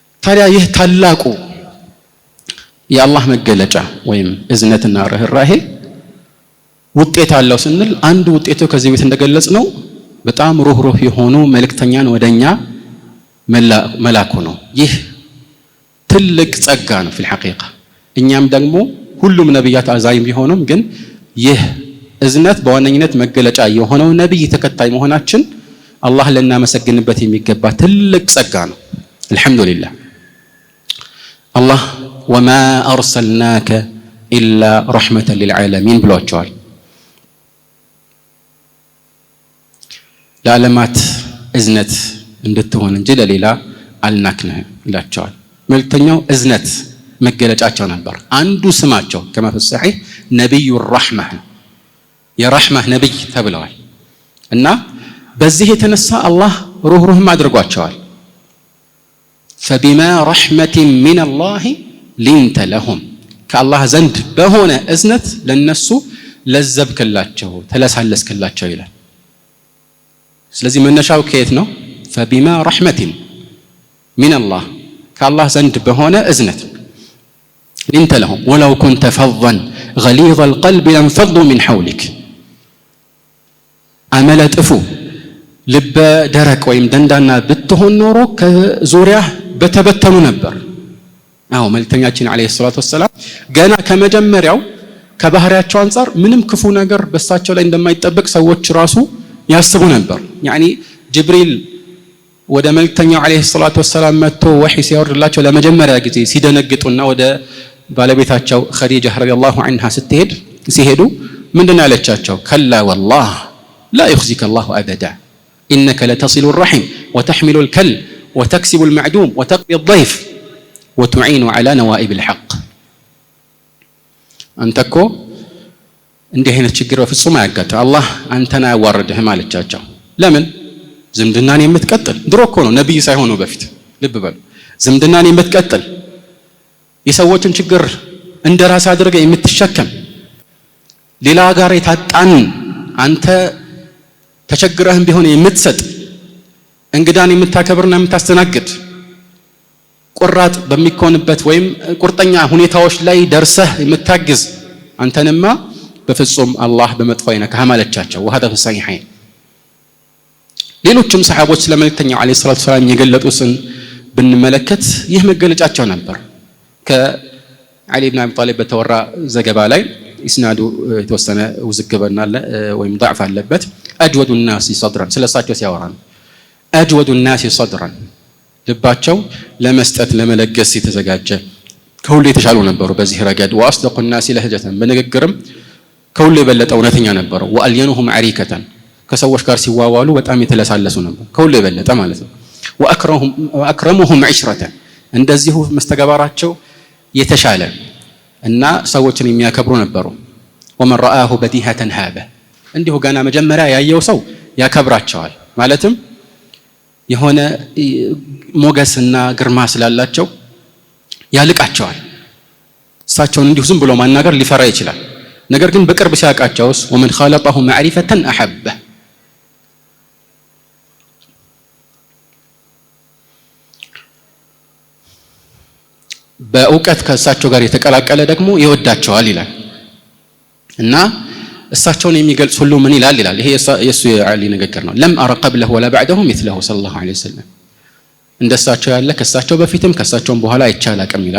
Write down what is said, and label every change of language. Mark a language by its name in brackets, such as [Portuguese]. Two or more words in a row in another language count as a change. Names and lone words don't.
[Amharic] ታዲያ ይህ ታላቁ የአላህ መገለጫ ወይም እዝነትና ርህራሄ ውጤት አለው ስንል አንዱ ውጤቱ ከዚህ ቤት እንደገለጽ ነው በጣም ሩህሩህ የሆኑ መልእክተኛን ወደኛ መላኩ ነው። ይህ ትልቅ ጸጋ ነው [Arabic] في الحقيقة። [Amharic] እኛም ደግሞ ሁሉም ነብያት አዛይም ቢሆኑም ግን ይህ እዝነት በዋነኝነት መገለጫ የሆነው ነብይ ተከታይ መሆናችን አላህ ለናመሰግንበት የሚገባ ትልቅ ጸጋ ነው። አልহামዱሊላህ አላህ [Arabic] وما أرسلناك إلا رحمة للعالمين [Amharic] ብሏቸዋል። ለዓለማት እዝነት እንድትሆን እንጂ ለሌላ አልናክንህም ይላቸዋል። መልእክተኛው እዝነት መገለጫቸው ነበር። አንዱ ስማቸው [Arabic] كما في الصحيح [Amharic] ነብዩ الرحمة የራህማህ ነብይ ተብለዋል እና በዚህ የተነሳ አላህ ሩህሩህም አድርጓቸዋል። [Arabic] فبما رحمة من الله لنت لهم [Amharic] ከአላህ ዘንድ በሆነ እዝነት ለነሱ ለዘብክላቸው ተለሳለስክላቸው ይላል። ስለዚህ መነሻው ከየት ነው? [Arabic] فبما رحمة من الله [Amharic] ከአላህ ዘንድ በሆነ እዝነት [Arabic] لنت لهم ولو كنت فظا غليظ القلب لانفضوا من حولك [Amharic] አመለ ጥፉ ልበ ደረቅ ወይም ደንዳና ብትሆን ኖሮ ከዙሪያህ በተበተኑ ነበር። አዎ መልእክተኛችን [Arabic] عليه الصلاة والسلام [Amharic] ገና ከመጀመሪያው ከባህሪያቸው አንፃር ምንም ክፉ ነገር በሳቸው ላይ እንደማይጠበቅ ሰዎች ራሱ ያስቡ ነበር። ያኒ ጅብሪል ወደ መልእክተኛው [Arabic] عليه الصلاة والسلام [Amharic] መጥቶ ወህይ ሲያወርድላቸው ለመጀመሪያ ጊዜ ሲደነግጡና ወደ ባለቤታቸው ኸዲጃ [Arabic] رضي الله عنها [Amharic] ሲሄዱ ምንድነው ያለቻቸው? [Arabic] كلا والله لا يخزيك الله أبدا إنك لتصل الرحم وتحمل الكل وتكسب المعدوم وتقضي الضيف وتعين على نوائب الحق أنتكو [Amharic] እንዲህ አይነት ችግር በፍጹም አያጋጥም አላህ አንተና ያዋርድህም አለቻቸው። ለምን? ዝምድናን የምትቀጥል ድሮ እኮ ነው ነብይ ሳይሆኑ በፊት ልብ በሉ። ዝምድናን የምትቀጥል የሰዎችን ችግር እንደራስ አድርገ የምትሸከም ሌላ ጋር የታጣን አንተ ተቸግረህም ቢሆን የምትሰጥ እንግዳን የምታከብርና የምታስተናግድ ቁራጥ በሚኮንበት ወይም ቁርጠኛ ሁኔታዎች ላይ ደርሰህ የምታግዝ አንተንማ በፍጹም አላህ በመጥፎ አይነካህ አለቻቸው። [Arabic] وهذا في الصحيحين [Amharic] ሌሎችም ሰሃቦች ስለ መልእክተኛው [Arabic] عليه الصلاة والسلام [Amharic] የገለጡትን ብንመለከት ይህ መገለጫቸው ነበር። ከዓሊ ኢብኑ አቢ ጣሊብ በተወራ ዘገባ ላይ ኢስናዱ የተወሰነ ውዝግብና ወይም ضعፍ አለበት። [Arabic] أجود الناس صدرا [Amharic] ስለሳቸው ሲያወራ ነው። [Arabic] أجود الناس صدرا [Amharic] ልባቸው ለመስጠት ለመለገስ የተዘጋጀ ከሁሉ የተሻሉ ነበሩ በዚህ ረገድ። [Arabic] واصدق الناس لهجة [Amharic] በንግግርም ከሁሉ የበለጠ እውነተኛ ነበሩ። [Arabic] وألينهم عريكة [Amharic] ከሰዎች ጋር ሲዋዋሉ በጣም የተለሳለሱ ነበር ከሁሉ የበለጠ ማለት ነው። [Arabic] وأكرمهم عشرة [Amharic] እንደዚሁ መስተጋባራቸው የተሻለ እና ሰዎችን የሚያከብሩ ነበሩ። [Arabic] ومن رآه بديهة هابة [Amharic] እንዲሁ ገና መጀመሪያ ያየው ሰው ያከብራቸዋል። ማለትም የሆነ ሞገስና ግርማ ስላላቸው ያልቃቸዋል። እሳቸውን እንዲሁ ዝም ብሎ ማናገር ሊፈራ ይችላል። ነገር ግን በቅርብ ሲያቃቸውስ [Arabic] ومن خالطه معرفة أحبه [Amharic] በእውቀት ከእሳቸው ጋር የተቀላቀለ ደግሞ ይወዳቸዋል ይላል እና እሳቸውን የሚገልጽ ሁሉ ምን ይላል? ይሄ የሱ የዓሊ ንግግር ነው። [Arabic] لم أر قبله ولا بعده مثله صلى الله عليه وسلم [Amharic] እንደሳቸው ያለ ከእሳቸው በፊትም ከእሳቸውም በኋላ አይቻል አቅም ይላል።